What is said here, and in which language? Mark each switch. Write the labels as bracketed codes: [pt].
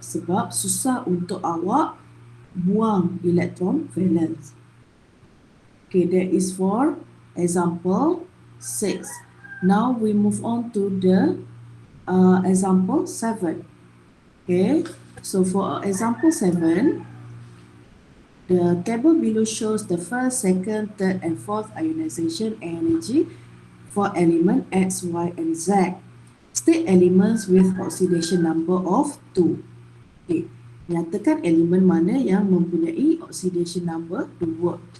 [ms] Sebab susah untuk awak buang elektron valence. [en] Okay, that is for example 6. Now we move on to the example 7. Okay, so for example 7, the table below shows the first, second, third, and fourth ionization energy for element X, Y, and Z. State elements with oxidation number of 2. Okay. [ms] Nyatakan elemen mana yang mempunyai oxidation number 2.